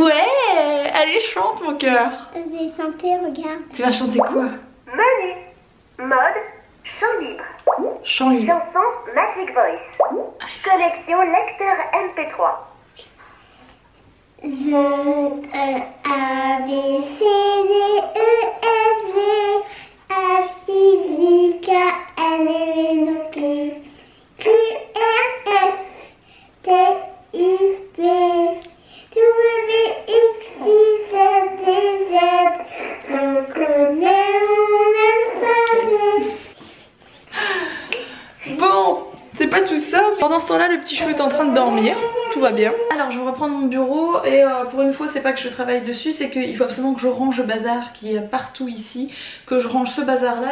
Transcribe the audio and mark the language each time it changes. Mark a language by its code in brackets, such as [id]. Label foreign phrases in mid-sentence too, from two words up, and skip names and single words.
[fr] Ouais, allez chante mon cœur. Je vais chanter, regarde. Tu vas chanter quoi? Menu, mode, chant libre. Chant libre. Chanson Magic Voice. Connexion lecteur MP3. Je A B C D E F G H I J K L M N O P Q R S T U V W X Y Z Z. On connaît mon alphabet. Bon, c'est pas tout ça. Pendant ce temps là le petit chou est en train de dormir, tout va bien. Alors je vais reprendre mon bureau et pour une fois c'est pas que je travaille dessus, c'est qu'il faut absolument que je range le bazar qui est partout ici, que je range ce bazar là.